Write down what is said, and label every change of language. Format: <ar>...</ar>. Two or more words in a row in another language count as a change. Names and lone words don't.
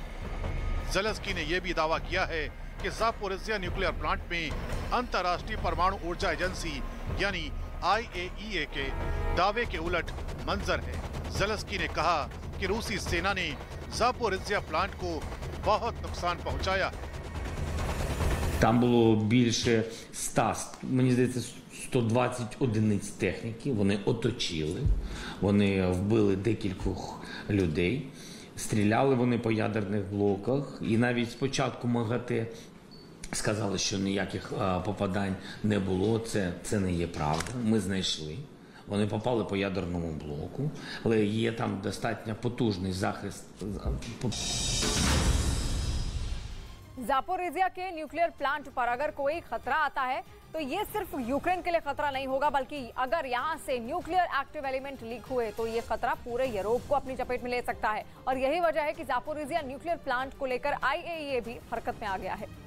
<hi>ज़ेलेंस्की ने यह भी दावा किया है कि ज़ापोरिजिया</hi> <en>nuclear plant</en> <hi>में अंतर्राष्ट्रीय परमाणु ऊर्जा एजेंसी यानी IAEA के दावे के उलट मंजर है। ज़ेलेंस्की ने कहा कि रूसी सेना ने ज़ापोरिजिया प्लांट को बहुत नुकसान पहुंचाया है।</hi> <uk>Там було більше 100, мені здається, 120 одиниць техніки. Вони оточили, вони вбили декількох людей, стріляли вони по ядерних блоках. І навіть спочатку МАГАТЕ сказали, що ніяких попадань не було. Це не є правда. Ми знайшли. Вони попали по ядерному блоку, але є там достатньо потужний захист.</uk> <hi>ज़ापोरिजिया के न्यूक्लियर प्लांट पर अगर कोई खतरा आता है तो ये सिर्फ यूक्रेन के लिए खतरा नहीं होगा, बल्कि अगर यहाँ से</hi> <en>nuclear active element</en> <hi>लीक हुए तो ये खतरा पूरे यूरोप को अपनी चपेट में ले सकता है। और यही वजह है कि ज़ापोरिजिया</hi> <en>nuclear plant</en> <hi>को लेकर IAEA भी हरकत में आ गया है।</hi>